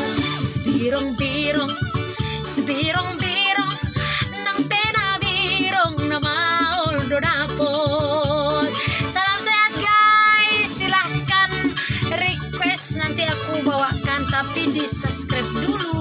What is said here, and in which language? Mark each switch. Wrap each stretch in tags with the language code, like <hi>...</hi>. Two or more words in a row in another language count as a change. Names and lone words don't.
<bbc>Sibirong-birong, sibirong-birong, nang penabirong na maol do dapot.</bbc> <id>Salam sehat guys, silahkan request nanti aku bawakan, tapi di subscribe dulu.</id>